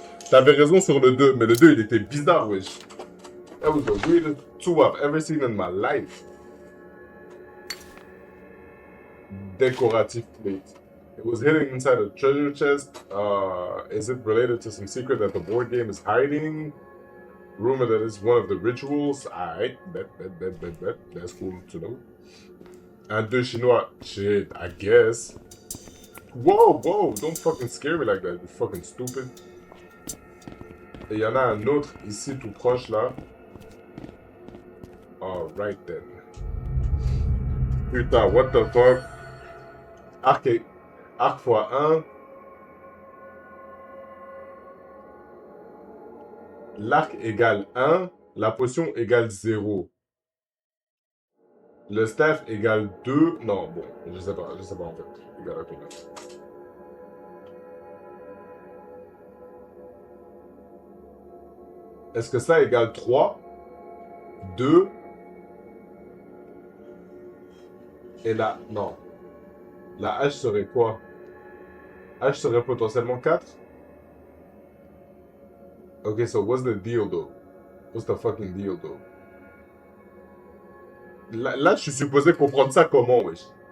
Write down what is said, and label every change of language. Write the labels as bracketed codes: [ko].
[fr] T'avais raison sur le 2, mais le 2, il était bizarre, wesh. [en] That was the weirdest 2 I've ever seen in my life. Decorative plate. It was hidden inside a treasure chest. Is it related to some secret that the board game is hiding? Rumor that it's one of the rituals. Alright, bet. That's cool to know. [fr] Un 2 chinois. [en] Shit, I guess. Whoa, don't fucking scare me like that, you fucking stupid. [fr] Et il y en a un autre ici tout proche là. [en] Alright then. Putain, what the fuck? Arc x1. [fr] L'arc égale 1, la potion égale 0. Le staff égale 2. Non, bon, je sais pas en fait. Égale un peu là. Est-ce que ça égale 3, 2, et là, non. La hache serait quoi? H serait potentiellement 4? [en] Okay, so what's the deal though? What's the fucking deal though? [fr] Là, je suis supposé comprendre ça comment, wesh?